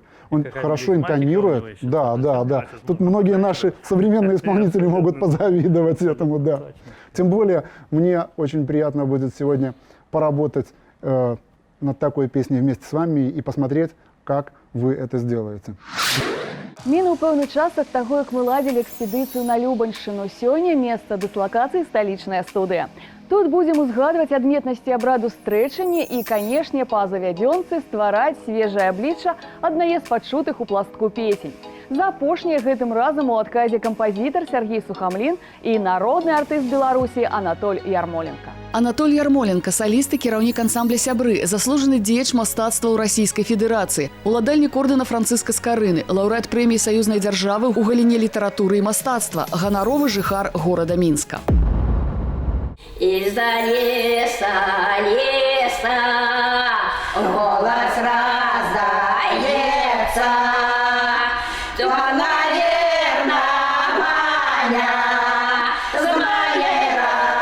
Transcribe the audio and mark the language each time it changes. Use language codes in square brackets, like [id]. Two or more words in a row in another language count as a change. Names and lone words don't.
[ru] Он хорошо интонирует. Да. Тут многие наши современные исполнители могут позавидовать этому, да. Тем более, мне очень приятно будет сегодня поработать над такой песней вместе с вами и посмотреть, как вы это сделаете. [be] Мінуў пэўны час ад таго, як мы ладзілі экспедыцыю на Любаньшчыну. Сёння месца дыслакацыі сталічная студыя. Тут будзем узгадваць адметнасці абраду стрэчання і, канешне, па завядзёнцы ствараць свежае аблічча аднае з пачутых у пластку песень. За апошняе гэтым разам у адказе кампазітар Сергей Сухамлін і народны артыст Беларусі Анатоль Ярмоленко. Анатоль Ярмоленко, соліст і кіраўнік ансамбля «Сябры», заслужаны дзеяч мастацтва ў Расійскай Федэрацыі, уладальнік ордэна Францыска Скарыны, лаўрэат прэміі саюзнай дзяржавы ў галіне літаратуры і мастацтва, ганаровы жыхар горада Мінска. [ru] Из-за леса голос раздается, то, наверное, Маня с моей